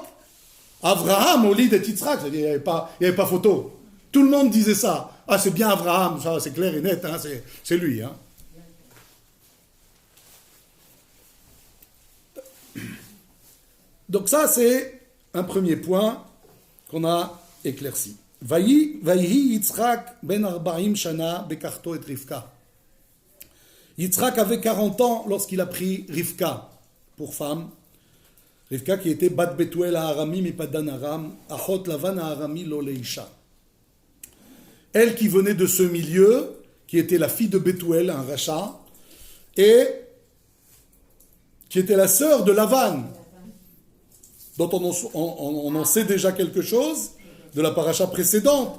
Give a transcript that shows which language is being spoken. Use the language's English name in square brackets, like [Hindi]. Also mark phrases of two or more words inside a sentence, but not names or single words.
[French] Avraham, [Hebrew] הוליד את יצחק, [French] il n'y avait pas photo. Tout le monde disait ça. Ah c'est bien Avraham, ça c'est clair et net, c'est lui. Donc ça, c'est un premier point qu'on a éclairci. [Hebrew] ויהי יצחק בן ארבעים שנה בקחתו את רבקה. [French] Yitzhak avait 40 ans lorsqu'il a pris Rivka pour femme. Rivka qui était [Hebrew] בת בתואל הארמי מפדן ארם אחות לבן הארמי לו לאשה. [French] Elle qui venait de ce milieu, qui était la fille de Betuel, un rachat, et qui était la sœur de Lavan, dont on en sait déjà quelque chose de la paracha précédente.